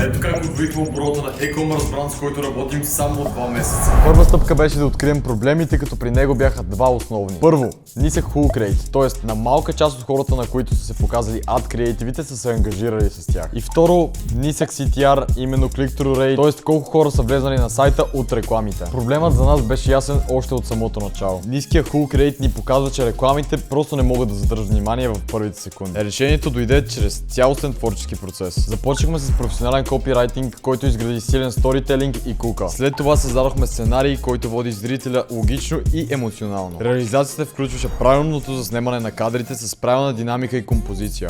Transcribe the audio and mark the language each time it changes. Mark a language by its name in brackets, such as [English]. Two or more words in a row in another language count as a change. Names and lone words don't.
[Bulgarian] Ето как отвихме оборота на e-commerce бранд, с който работим само 2 месеца. Първа стъпка беше да открием проблемите, като при него бяха два основни. Първо, нисък [English] hook rate, [Bulgarian] т.е. на малка част от хората, на които са се показали ad креативите, са се ангажирали с тях. И второ, нисък CTR, именно [English] click-through rate, [Bulgarian] т.е. колко хора са влезнали на сайта от рекламите. Проблемът за нас беше ясен още от самото начало. Ниският [English] hook rate [Bulgarian] ни показва, че рекламите просто не могат да задържат внимание в първите секунди. Решението дойде чрез цялостен творчески процес. Започнахме с професионален копирайтинг, който изгради силен сторителинг и кука. След това създадохме сценарий, който води зрителя логично и емоционално. Реализацията включваше правилното заснемане на кадрите с правилна динамика и композиция.